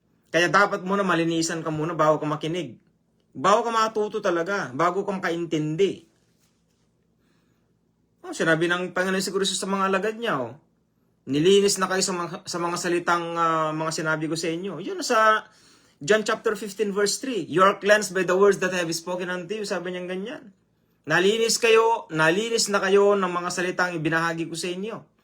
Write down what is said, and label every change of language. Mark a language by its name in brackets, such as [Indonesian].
[Filipino] Kaya dapat muna malinisan ka muna bago ka makinig. Bago ka matuto talaga, bago ka makaintindi. Sinabi ng Panginoon siguro sa mga alagad niya, nilinis na kayo sa mga salitang mga sinabi ko sa inyo. Yun sa John chapter 15 verse 3. [English] You are cleansed by the words that I have spoken unto you. [Filipino] Sabi niya ganyan. Nalinis na kayo ng mga salitang ibinahagi ko sa inyo.